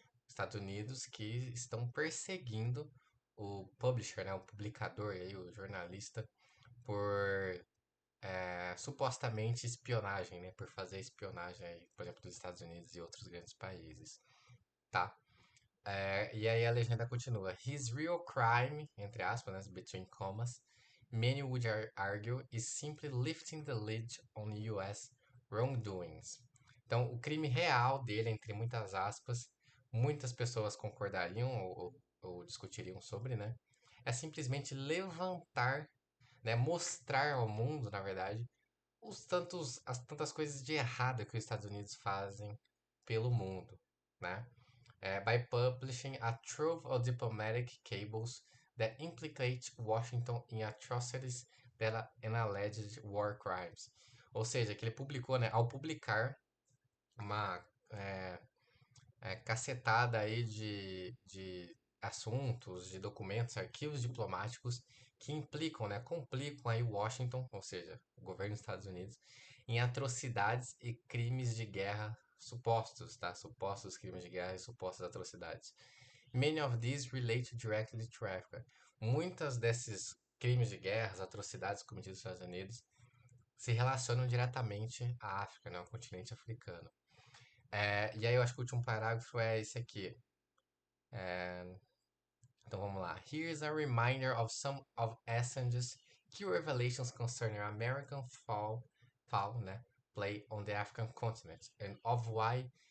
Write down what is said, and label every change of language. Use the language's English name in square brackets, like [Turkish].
[Portuguese] Estados Unidos que estão perseguindo o publisher, né, o publicador, aí, o jornalista, por supostamente espionagem, né? Por fazer espionagem, aí, por exemplo, dos Estados Unidos e outros grandes países, tá? E aí a legenda continua. [English] His real crime, [Portuguese] entre aspas, né, [English] between commas, many would argue, is simply lifting the lid on US wrongdoings. [Portuguese] Então, o crime real dele, entre muitas aspas, muitas pessoas concordariam ou discutiriam sobre, né? É simplesmente levantar, né, mostrar ao mundo, na verdade, as tantas coisas de errado que os Estados Unidos fazem pelo mundo, né? [English] By publishing a trove of diplomatic cables that implicate Washington in atrocities and alleged war crimes. [Portuguese] Ou seja, que ele publicou, né, ao publicar uma é, cacetada aí de assuntos, de documentos, arquivos diplomáticos que implicam, né, complicam aí Washington, ou seja, o governo dos Estados Unidos, em atrocidades e crimes de guerra supostos, tá? Supostos crimes de guerra e supostas atrocidades. [English] Many of these relate directly to Africa. [Portuguese] Muitas desses crimes de guerra, atrocidades cometidos nos Estados Unidos se relacionam diretamente à África, né, ao continente africano. E aí eu acho que o último parágrafo é esse aqui. Então vamos lá. [English] Here's a reminder of some of Assange's key revelations concerning American foul, né, play on the African continent and of why